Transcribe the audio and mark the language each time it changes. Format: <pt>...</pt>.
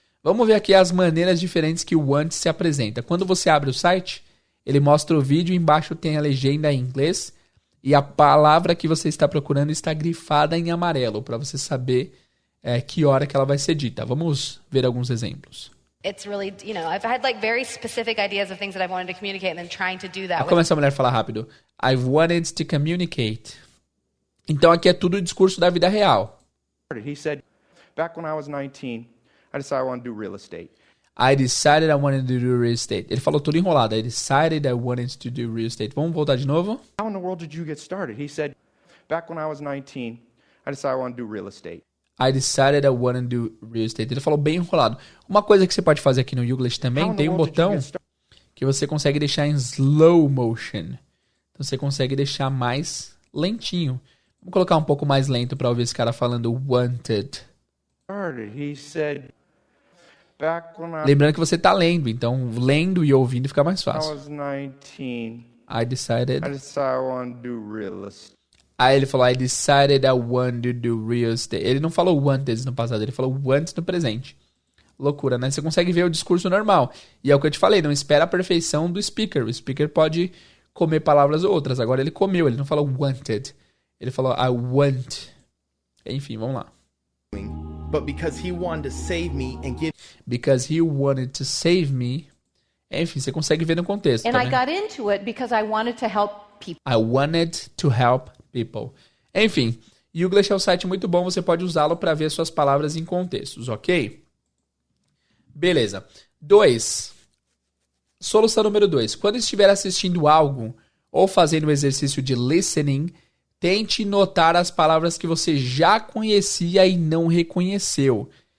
<pt>Vamos ver aqui as maneiras diferentes que o want se apresenta. Quando você abre o site, ele mostra o vídeo, embaixo tem a legenda em inglês e a palavra que você está procurando está grifada em amarelo, para você saber que hora que ela vai ser dita. Vamos ver alguns exemplos.</pt> <en>It's really, I've had like very specific ideas of things that I wanted to communicate and then trying to do that.</en> <pt>Começa a mulher a falar rápido.</pt> <en>I've wanted to communicate.</en> <pt>Então aqui é tudo o discurso da vida real.</pt> <en>He said, back when I was 19, I decided I wanted to do real estate. I decided I wanted to do real estate.</en> <pt>Ele falou tudo enrolado.</pt> <en>I decided I wanted to do real estate.</en> <pt>Vamos voltar de novo?</pt> <en>How in the world did you get started? He said, back when I was 19, I decided I wanted to do real estate. I decided I wanted to do real estate.</en> <pt>Ele falou bem enrolado. Uma coisa que você pode fazer aqui no Youglish também, tem um botão que você consegue deixar em slow motion. Então você consegue deixar mais lentinho. Vamos colocar um pouco mais lento para ouvir esse cara falando wanted.</pt> <en>He said, back when I</en> <pt>Lembrando que você está lendo, então lendo e ouvindo fica mais fácil.</pt> <en>was 19, I decided. I wanted to do real estate.</en> <pt>Aí ele falou,</pt> <en>I decided I want to do real estate.</en> <pt>Ele não falou wanted no passado, ele falou want no presente. Loucura, né? Você consegue ver o discurso normal. E é o que eu te falei, não espera a perfeição do speaker. O speaker pode comer palavras ou outras. Agora ele comeu, ele não falou wanted. Ele falou,</pt> <en>I want.</en> <pt>Enfim, vamos lá.</pt> <en>But because he wanted to save me and give Because he wanted to save me.</en> <pt>Enfim, você consegue ver no contexto.</pt> <en>And</en> <pt>né?</pt> <en>I got into it because I wanted to help people. I wanted to help people.</en> <pt>Enfim, Youglish é um site muito bom, você pode usá-lo para ver suas palavras em contextos, ok? Beleza. 2. Solução número 2. Quando estiver assistindo algo ou fazendo o exercício de listening, tente notar as palavras que você já conhecia e não reconheceu.</pt>